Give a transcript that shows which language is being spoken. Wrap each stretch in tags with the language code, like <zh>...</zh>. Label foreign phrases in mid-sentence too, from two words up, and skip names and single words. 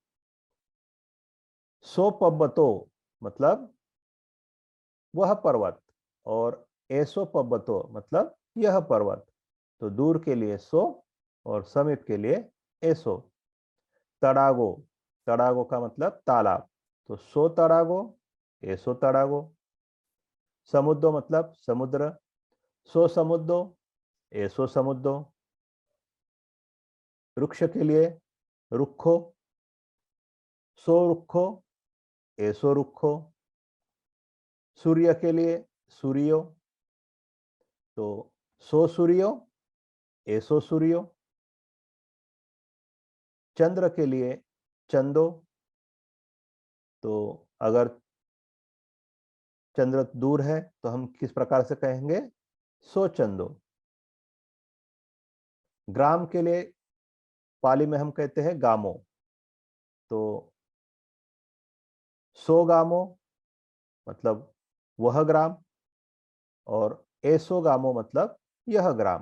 <pi>सो पब्बतो</pi> <hi>मतलब वह पर्वत, और</hi> <pi>एसो पब्बतो</pi> <hi>मतलब यह पर्वत। तो दूर के लिए सो और समीप के लिए एसो। तड़ागो, तड़ागो का मतलब तालाब, तो</hi> <pi>सो तड़ागो, एसो तड़ागो।</pi> <hi>समुद्रो मतलब समुद्र,</hi> <pi>सो समुद्रो, एसो समुद्रो।</pi> <hi>वृक्ष के लिए रुखो,</hi> <pi>सो रुखो, एसो रुखो।</pi> <hi>सूर्य के लिए सूर्यो, तो</hi> <pi>सो सूर्यो, एसो सूर्यो।</pi> <hi>चंद्र के लिए चंदो, तो अगर चंद्र दूर है तो हम किस प्रकार से कहेंगे,</hi> <pi>सो चंदो।</pi> <hi>ग्राम के लिए पाली में हम कहते हैं गामो, तो</hi> <pi>सो गामो</pi> <hi>मतलब वह ग्राम, और</hi> <pi>एसो गामो</pi> <hi>मतलब यह ग्राम।</hi>